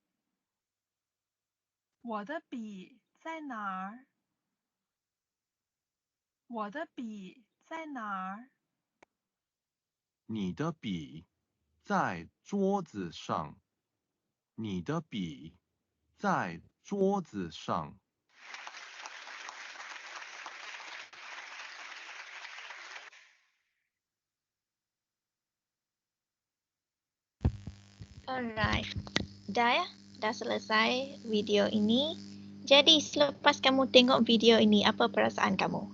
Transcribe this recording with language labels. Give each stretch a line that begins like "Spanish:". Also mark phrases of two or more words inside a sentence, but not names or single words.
Chinese: 我的笔在哪儿？我的笔在哪儿？你的笔在桌子上。你的笔在桌子上。
Malay: Alright. Dah ya? Dah selesai video ini. Jadi selepas kamu tengok video ini, apa perasaan kamu?